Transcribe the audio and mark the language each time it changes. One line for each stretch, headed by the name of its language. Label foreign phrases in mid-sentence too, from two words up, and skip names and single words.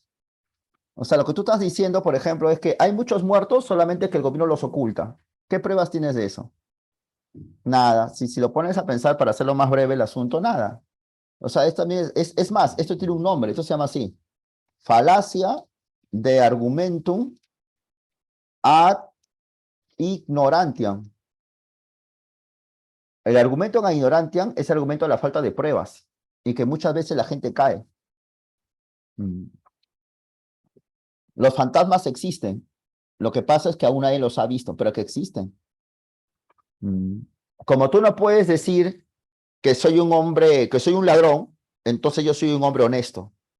Spanish: O sea, lo que tú estás diciendo, por ejemplo, es que hay muchos muertos, solamente que el gobierno los oculta. ¿Qué pruebas tienes de eso? Nada. Si lo pones a pensar para hacerlo más breve el asunto, nada. O sea, esto también es más, esto tiene un nombre, esto se llama así. Falacia de
Latin: argumentum ad ignorantiam.
Spanish: El argumento
Latin: ad ignorantiam
Spanish: es el argumento de la falta de pruebas y que muchas veces la gente cae. Mm. Los fantasmas existen. Lo que pasa es que aún nadie los ha visto, pero que existen. Mm. Como tú no puedes decir que soy un hombre, que soy un ladrón, entonces yo soy un hombre honesto.